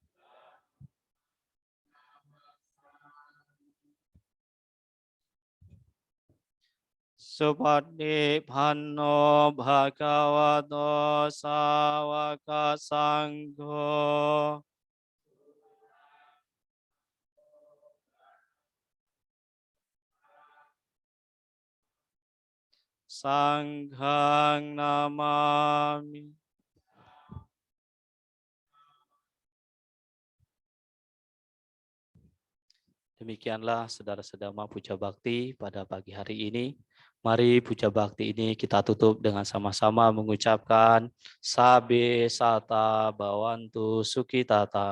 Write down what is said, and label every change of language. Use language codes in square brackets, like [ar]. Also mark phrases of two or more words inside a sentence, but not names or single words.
[pi] Supati Panno Bhagavato Sawaka Sangho. Sanghang Namami. [id] Demikianlah saudara-saudara puja bakti pada pagi hari ini. Mari puja bakti ini kita tutup dengan sama-sama mengucapkan [pi] Sabe Sata Bawantu Sukitata.